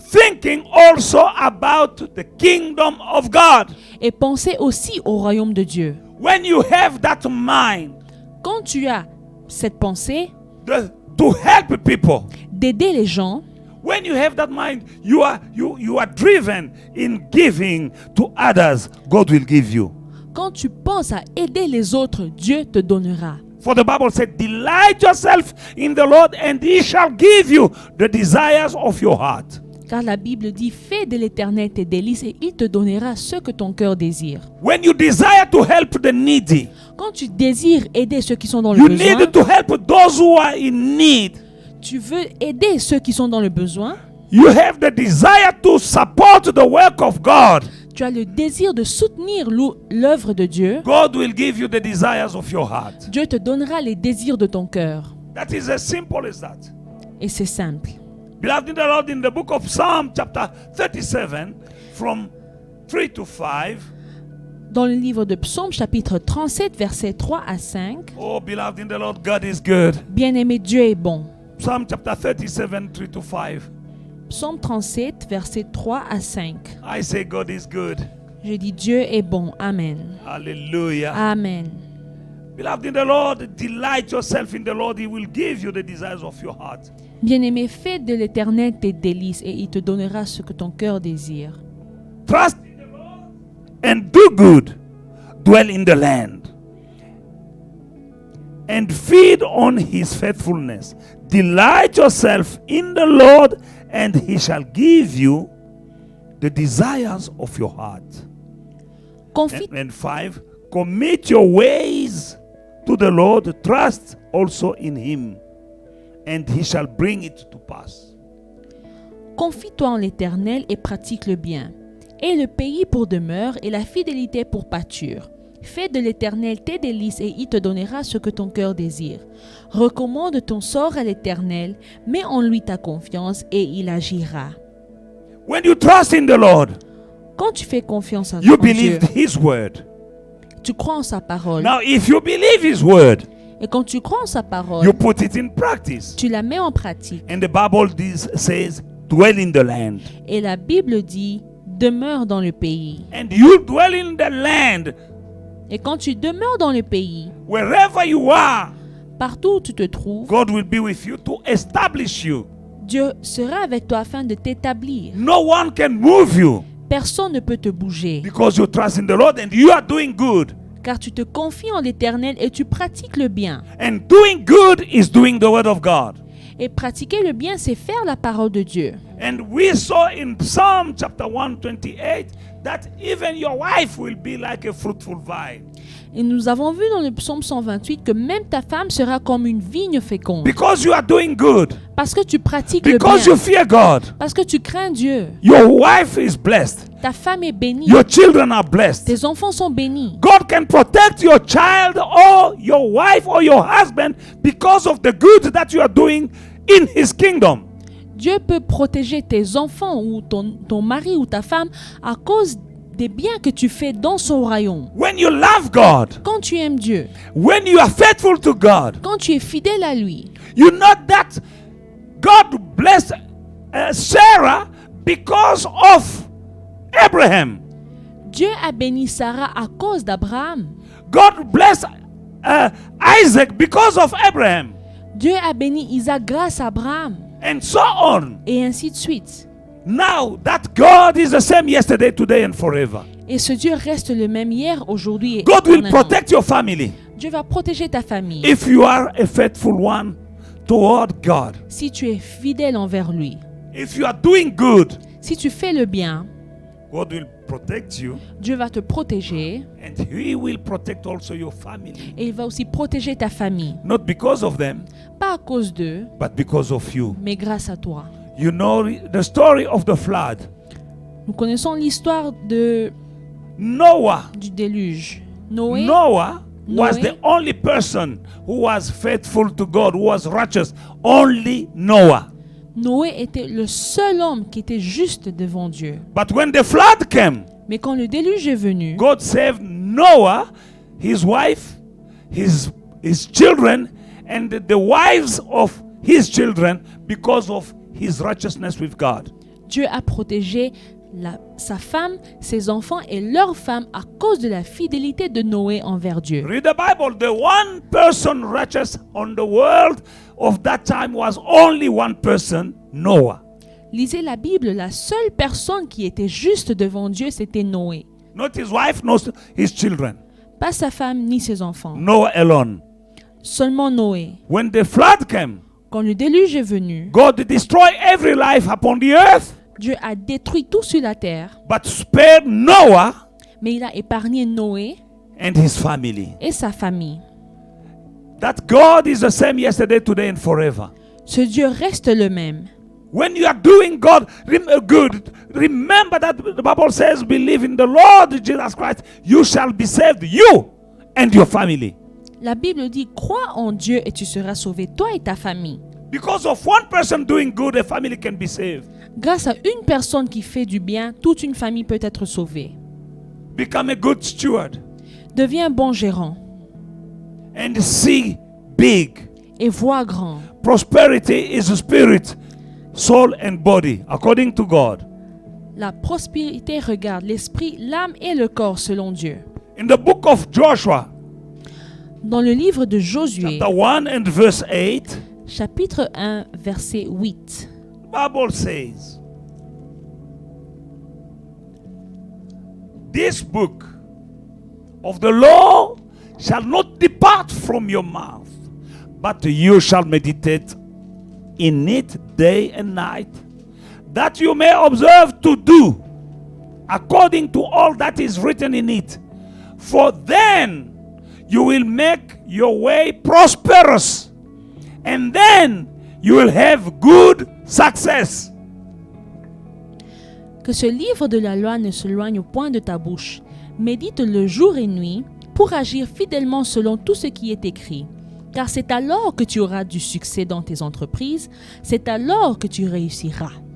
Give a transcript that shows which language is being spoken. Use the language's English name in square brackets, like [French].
[English] Thinking also about the kingdom of God. [French] Et penser aussi au royaume de Dieu. [English] When you have that mind, [French] quand tu as cette pensée [English] to help people, [French] d'aider les gens, [English] when you have that mind, you are driven in giving to others. God will give you. [French] Quand tu penses à aider les autres, Dieu te donnera. [English] For the Bible said, delight yourself in the Lord, and He shall give you the desires of your heart. [French] Car la Bible dit, fais de l'Éternel tes délices et il te donnera ce que ton cœur désire. [English] When you desire to help the needy, [French] quand tu désires aider ceux qui sont dans le [English] you [French] besoin, [English] need to help those who are in need. [French] Tu veux aider ceux qui sont dans le besoin. [English] You have the desire to support the work of God. [French] Tu as le désir de soutenir l'œuvre de Dieu. [English] God will give you the desires of your heart. [French] Dieu te donnera les désirs de ton cœur. [English] That is as simple as that. [French] Et c'est simple. [English] Beloved in the Lord, in the book of Psalm chapter 37 from 3 to 5. [French] Dans le livre de Psaume chapitre 37 versets 3 à 5. [English] Oh, beloved in the Lord, God is good. [French] Bien-aimé, Dieu est bon. [English] Psalm chapter 37 3 to 5. [French] Psaume 37 versets 3 à 5. [English] I say God is good. [French] Je dis Dieu est bon. Amen. [English] Hallelujah. [French] Amen. [English] Beloved in the Lord, delight yourself in the Lord. He will give you the desires of your heart. [French] Bien-aimé, fais de l'Éternel tes délices et il te donnera ce que ton cœur désire. [English] Trust in the Lord and do good. Dwell in the land and feed on His faithfulness. Delight yourself in the Lord, and He shall give you the desires of your heart. And 5, commit your ways to the Lord. Trust also in Him, and He shall bring it to pass. [French] Confie-toi en l'Éternel et pratique le bien. Et le pays pour demeure et la fidélité pour pâture. Fais de l'Éternel tes délices et il te donnera ce que ton cœur désire. Recommande ton sort à l'Éternel, mets en lui ta confiance et il agira. [English] When you trust in the Lord, [French] quand tu fais confiance en [English] you [French] Dieu, [English] believe His word. [French] Tu crois en sa parole. [English] Now, if you believe His word, [French] et quand tu crois en sa parole, [English] you put it in practice. [French] Tu la mets en pratique. [English] And the Bible says, dwell in the land. [French] Et la Bible dit, demeures dans le pays. [English] and you dwell in the land, [French] Et quand tu demeures dans le pays, [English] wherever you are, [French] partout où tu te trouves, [English] God will be with you to establish you. [French] Dieu sera avec toi afin de t'établir. [English] No one can move you [French] Personne ne peut te bouger, [English] because you trust in the Lord and you are doing good. [French] car tu te confies en l'Éternel et tu pratiques le bien. [English] And doing good is doing the word of God. [French] Et pratiquer le bien, c'est faire la parole de Dieu. [English] And we saw in Psalm chapter 128 that even your wife will be like a fruitful vine. [French] Et nous avons vu dans le psaume 128 que même ta femme sera comme une vigne féconde. [English] Because you are doing good. [French] Parce que tu pratiques le [English] Because [French] bien. [English] you fear God. [French] Parce que tu crains Dieu. [English] Your wife is blessed. [French] Ta femme est bénie. [English] Your children are blessed. [French] Tes enfants sont bénis. [English] God can protect your child or your wife or your husband because of the good that you are doing in His kingdom. [French] Dieu peut protéger tes enfants ou ton mari ou ta femme à cause des biens que tu fais dans son royaume. [English] When you love God, [French] Quand tu aimes Dieu, [English] when you are faithful to God, [French] quand tu es fidèle à lui, [English] you know that God blessed Sarah because of Abraham. [French] Dieu a béni Sarah à cause d'Abraham. [English] God blessed Isaac because of Abraham. [French] Dieu a béni Isaac grâce à Abraham. [English] And so on. [French] Et ainsi de suite. [English] Now that God is the same yesterday, today and forever. [French] Et ce Dieu reste le même hier, aujourd'hui et [English] God will [French] éternellement. [English] protect your family [French] Dieu va protéger ta famille [English] if you are a faithful one toward God. [French] si tu es fidèle envers lui. [English] If you are doing good, [French] Si tu fais le bien, [English] God will protect you [French] Dieu va te protéger [English] and He will protect also your family. [French] et il va aussi protéger ta famille. [English] Not because of them, [French] Pas à cause d'eux, [English] but because of you. [French] mais grâce à toi. [English] You know the story of the flood. [French] Nous connaissons l'histoire du [English] Noah. [French] déluge. Noé [English] Noah was [French] Noé. [English] the only person who was faithful to God, who was righteous. Only Noah. [French] Noé était le seul homme qui était juste devant Dieu. [English] But when the flood came, [French] Mais quand le déluge est venu, [English] God saved Noah, his wife, his children, and the wives of his children because of his righteousness with God. [French] Dieu a protégé sa femme, ses enfants et leurs femmes à cause de la fidélité de Noé envers Dieu. [English] Read the Bible. The one person righteous on the world of that time was only one person, Noah. [French] Lisez la Bible, la seule personne qui était juste devant Dieu, c'était Noé. [English] Not his wife, not his children. [French] Pas sa femme ni ses enfants. [English] Noah alone. [French] Seulement Noé. [English] When the flood came, [French] Quand le déluge est venu, [English] God destroyed every life upon the earth, [French] Dieu a détruit tout sur la terre, [English] but spared Noah [French] mais il a épargné Noé [English] and his family. [French] et sa famille. [English] That God is the same yesterday, today and forever. [French] Ce Dieu reste le même. [English] When you are doing God good, remember that the Bible says, believe in the Lord Jesus Christ, you shall be saved, you and your family. [French] La Bible dit, crois en Dieu et tu seras sauvé, toi et ta famille. [English] Because of one person doing good, a family can be saved. [French] Grâce à une personne qui fait du bien, toute une famille peut être sauvée. [English] Become a good steward [French] Deviens un bon gérant [English] and see big. [French] et vois grand. [English] Prosperity is a spirit, soul and body, according to God. [French] La prospérité regarde l'esprit, l'âme et le corps selon Dieu. [English] In the book of Joshua, [French] Dans le livre de Josué, [English] chapter 1 and verse 8, [French] chapitre 1, verset 8, [English] the Bible says, this book of the law shall not depart from your mouth, but you shall meditate in it day and night, that you may observe to do according to all that is written in it. For then you will make your way prosperous, and then you will have good success. [French] que ce livre de la loi ne s'éloigne point de ta bouche. Médite-le jour et nuit pour agir fidèlement selon tout ce qui est écrit. Car c'est alors que tu auras du succès dans tes entreprises, c'est alors que tu réussiras.